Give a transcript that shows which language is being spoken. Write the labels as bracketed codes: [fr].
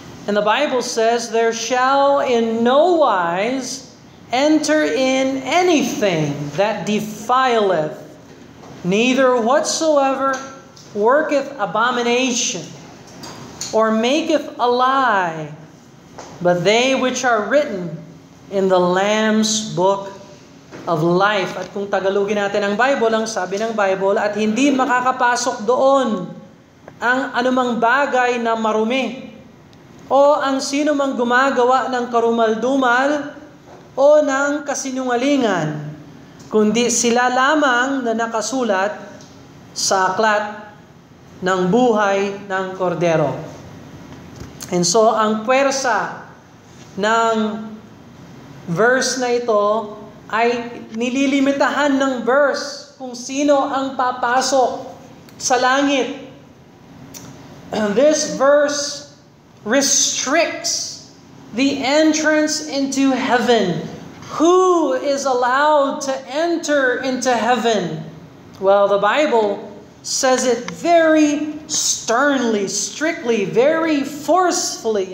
[en] And the Bible says, "There shall in no wise enter in anything that defileth, neither whatsoever worketh abomination, or maketh a lie, but they which are written in the Lamb's book of life." [tl] At kung Tagalogin natin ang Bible, ang sabi ng Bible, at hindi makakapasok doon ang anumang bagay na marumi, o ang sino mang gumagawa ng karumal-dumal o ng kasinungalingan, kundi sila lamang na nakasulat sa aklat ng buhay ng kordero. [en] And so, [tl] ang puwersa ng verse na ito ay nililimitahan ng verse kung sino ang papasok sa langit. [en] This verse restricts the entrance into heaven. Who is allowed to enter into heaven? Well, the Bible says it very sternly, strictly, very forcefully.